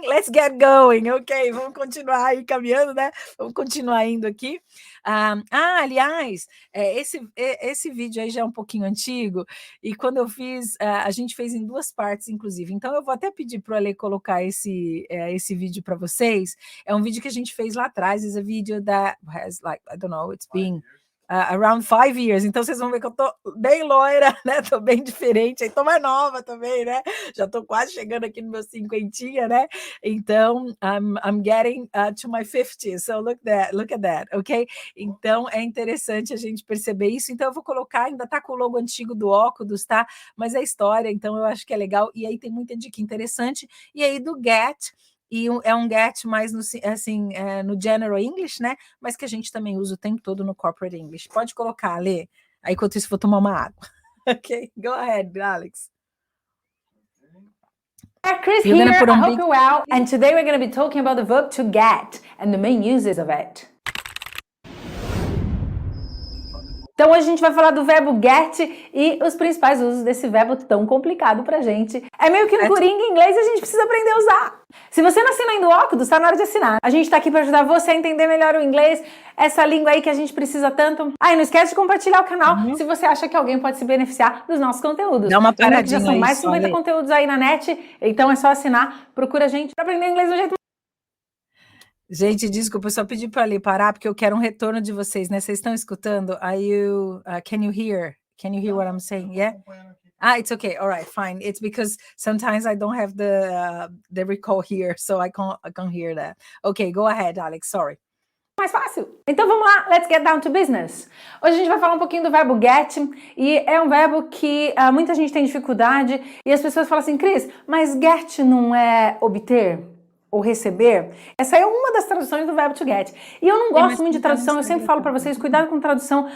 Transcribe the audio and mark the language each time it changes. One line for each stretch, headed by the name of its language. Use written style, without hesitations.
English: Let's get going.
Portuguese: Ok, vamos continuar aí caminhando, né? Vamos continuar indo aqui. Aliás, esse vídeo aí já é um pouquinho antigo, e quando eu fiz, a gente fez em 2 partes, inclusive. Então, eu vou até pedir para o Ale colocar esse vídeo para vocês. É um vídeo que a gente fez lá atrás.
English: It's a video that has, like, I don't know, it's been around 5 years.
Portuguese: Então, vocês vão ver que eu tô bem loira, né? Tô bem diferente. Aí tô mais nova também, né? Já tô quase chegando aqui no meu 50, né? Então,
English: I'm getting to my 50. So, look at that, ok?
Portuguese: Então, é interessante a gente perceber isso. Então, eu vou colocar, ainda tá com o logo antigo do OKudus, tá? Mas é história, então eu acho que é legal. E aí tem muita dica interessante. E aí do get, e é um get mais no, assim, no general English, né? Mas que a gente também usa o tempo todo no corporate English. Pode colocar, Lê. Aí, enquanto isso, vou tomar uma água.
English: Ok? Go ahead, Alex. Chris here, I hope you're well, and today we're going to be talking about the verb to get and the main uses of it.
Portuguese: Então hoje a gente vai falar do verbo get e os principais usos desse verbo tão complicado pra gente. É meio que no Coringa em inglês e a gente precisa aprender a usar. Se você não assina ainda o OKudus, tá na hora de assinar. A gente tá aqui pra ajudar você a entender melhor o inglês, essa língua aí que a gente precisa tanto. E não esquece de compartilhar o canal se você acha que alguém pode se beneficiar dos nossos conteúdos. Dá uma paradinha. Já são mais de 50 conteúdos aí na net, então é só assinar, procura a gente pra aprender inglês do jeito. Gente, desculpa, eu só pedi para ali parar, porque eu quero um retorno de vocês, né? Vocês estão escutando?
English: Can you hear? Can you hear what I'm saying? Yeah? It's okay. All right, fine. It's because sometimes I don't have the recall here, so I can't hear that. Okay, go ahead, Alex. Sorry.
Portuguese: Mais fácil. Então vamos lá,
English: let's get down to business.
Portuguese: Hoje a gente vai falar um pouquinho do verbo get, e é um verbo que muita gente tem dificuldade, e as pessoas falam assim, Cris, mas get não é obter? Ou receber? Essa é uma das traduções do verbo to get. E eu não gosto muito de tradução, eu sempre falo para vocês, cuidado com tradução.